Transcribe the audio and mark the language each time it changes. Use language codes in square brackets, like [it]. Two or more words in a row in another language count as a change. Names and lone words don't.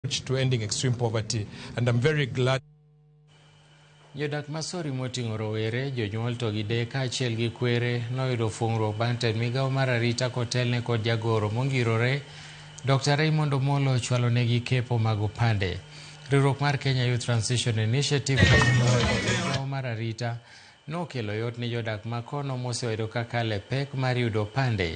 [en] to ending extreme poverty, and I'm very glad. [luo] Jodak Masori moting'o rowere, jonyuol to gi deye kaachiel gi kwere noyudo fuong'ruok bang' tend migawo mar arita kotelne kod jagoro mongirore Dr. Raymond Omolo chwalo negi kepo mag opande. Riwruok mar Kenya Youth Transition Initiative migawo mar arita nokelo yot ni jodak makono moseyudo kakale pek mar yudo opande.